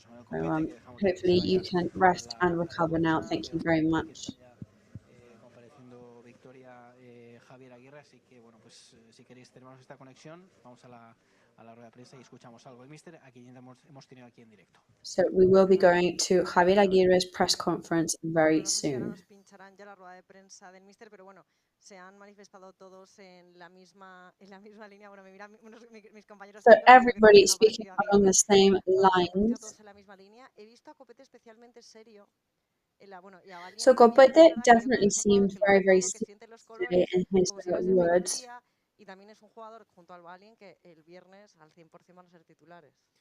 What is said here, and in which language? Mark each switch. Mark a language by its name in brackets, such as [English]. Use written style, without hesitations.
[English] So, hopefully you can rest and recover now. Thank you very much. [Spanish] Compareciendo Victoria, Javier Aguirre, así que bueno, pues si queréis tenemos esta conexión, vamos a la rueda de prensa y escuchamos algo. El míster aquí hemos tenido aquí en directo. [English] So we will be going to Javier Aguirre's press conference very soon. [Spanish] Nos pincharán ya la rueda de prensa del míster, pero bueno, se han manifestado todos en la misma línea. Bueno, me miran mis compañeros. [English] So everybody speaking along the same lines. [Spanish] Todos en la misma línea. He visto a Copete especialmente serio. [English] So Copete definitely seemed very, very serious today in his words. [Spanish] Y también es un jugador junto al Balín que el viernes al 100% van a ser titulares.